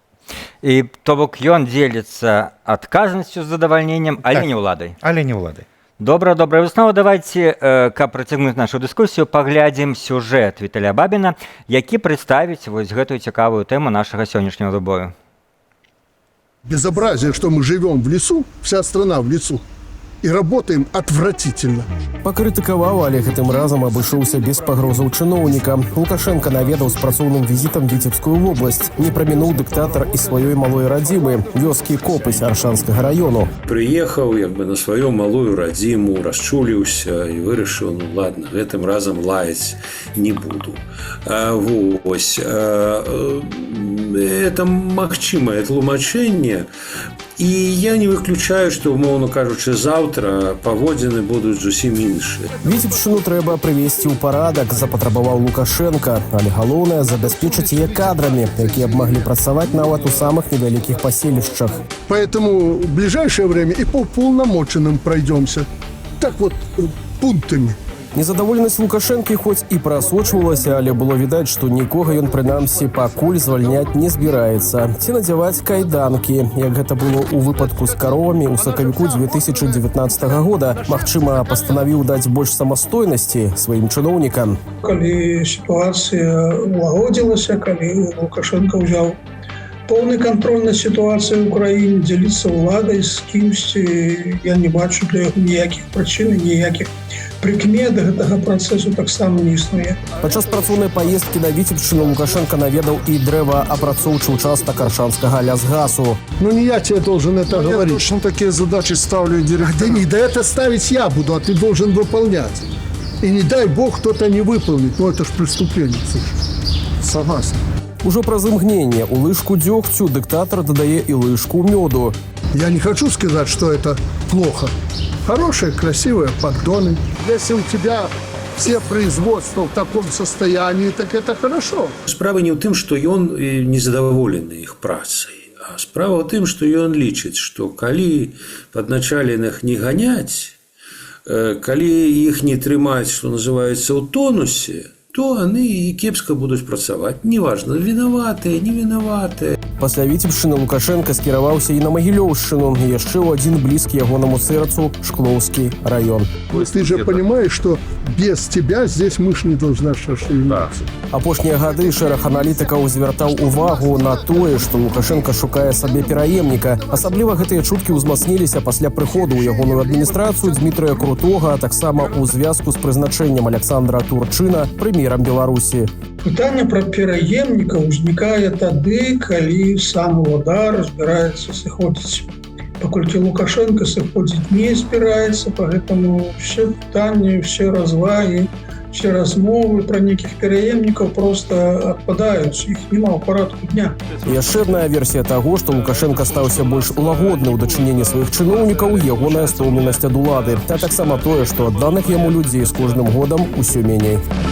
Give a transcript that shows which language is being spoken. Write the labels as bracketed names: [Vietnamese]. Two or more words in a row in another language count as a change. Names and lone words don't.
[Belarusian] І то бок ён дзеліцца адказнасцю з задавальненнем, але не ўладай. Але не ўладай. Добрая выснова. Давайте, каб працягнуць нашу дыскусію, паглядзім сюжэт Віталя Бабіна, які прадставіць вось гэтую цікавую тэму нашага сённяшняга «Двубою». [Russian] Безобразие, что мы живем в лесу, вся страна в лесу, и работаем отвратительно. [Belarusian] Пакрытыкаваў, але гэтым разам абышоўся без пагрозаў чыноўніка. Лукашенко наведаў з працоўным візітам Віцебскую вобласць. Не прамінуў дыктатар і сваёй малой радзімы, вёскі Копысь Аршанскага раёну. Прыехаў на сваю малую радзіму, расчуліўся і вырашыў, ладно, гэтым разам лаяць не буду. Вось. Это магчымае тлумачэнне І я не выключаю, што, умоўна кажучы, заўтра паводзіны будуць зусім іншыя. Віцебшчыну трэба прывесці ў парадак, запатрабаваў Лукашенко, але галоўнае забяспечыць яе кадрамі, якія б маглі працаваць нават у самых невялікіх паселішчах. [Russian] Поэтому в ближайшее время и по полномоченным пройдемся. Так вот, пунктами. [Belarusian] Незадаволенасць Лукашэнкі хоць і прасочвалася, але было відаць, што нікога ён прынамсі пакуль звальняць не збіраецца. Ці надзяваць кайданкі, як гэта было ў выпадку з каровамі ў сакавіку 2019 года. Магчыма, пастанавіў даць больш самастойнасці сваім чыноўнікам. Калі сітуацыя улагодзілася, калі Лукашенко ўзяў поўны кантроль над сітуацыяй ў краіне, дзеліцца ўладай з кімсьці, я не бачу для яго ніякіх прычын, ніякіх прыкмет гэтага працэсу таксама не існуе. Падчас працоўнай паездкі на Віцебшчыну Лукашенко наведаў і дрэваапрацоўчы ўчастак Аршанскага лясгасу. [Russian] Ну не я тебе должен это говорить. Точно такие задачи ставлю директор. Да не, да это ставить я буду, а ты должен выполнять. И не дай бог кто-то не выполнит. Ну это ж преступление. Слушай. Согласен. [Belarusian] Ужо праз імгненне у лыжку дзёгцю дыктатар дадае і лыжку мёду. [Russian] Я не хочу сказать, что это плохо. Хорошие, красивые поддоны. Если у тебя все производства в таком состоянии, так это хорошо. [Belarusian] Справа не ў тым, што ён незадаволены іх працай, а справа ў тым, што ён лічыць, што калі падначаленых не ганяць, калі іх не трымаць, што называецца, ў тонусе, то яны і кепска будуць працаваць. Неважна, вінаватыя, не вінаватыя. Пасля Віцебшчыны Лукашенко скіраваўся і на Магілёўшчыну, і яшчэ ў адзін блізкі ягонаму сэрцу Шклоўскі раён. [Russian] Ты же понимаешь, что без тебя здесь мышь не должна шевелиться. [Belarusian] Апошнія гады шэраг аналітыкаў звяртаў увагу на тое, што Лукашенко шукае сабе пераемніка. Асабліва гэтыя чуткі ўзмацніліся пасля прыходу ў ягоную адміністрацыю Дмітрыя Крутога, а таксама ў звязку з прызначэннем Александра Турчына прэм'ерам Беларусі. Пытанне пра пераемніка ўзнікае тады, калі сам уладар збіраецца сыходзіць. Паколькі Лукашенко сыходзіць не збіраецца, [Russian] поэтому все [Belarusian] пытанні, все развагі, все размовы пра нейкіх пераемнікаў просто адпадаюць, іх няма ў парадку дня. Яшчэ адна версія таго, што Лукашенко стаўся больш лагодны ў дачыненні сваіх чыноўнікаў, ягоная стомленасць ад улады, а таксама тое, што адданых яму людзей з кожным годам усё меней.